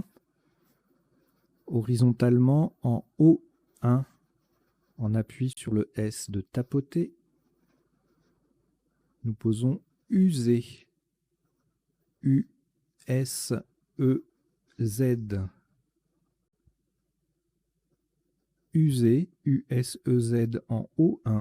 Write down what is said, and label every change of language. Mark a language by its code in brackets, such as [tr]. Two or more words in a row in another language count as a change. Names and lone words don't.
[fr] Horizontalement en O1, on appuie sur le S de tapoter. Nous posons UZ. U-S-E-Z. UZ, U-S-E-Z en O1.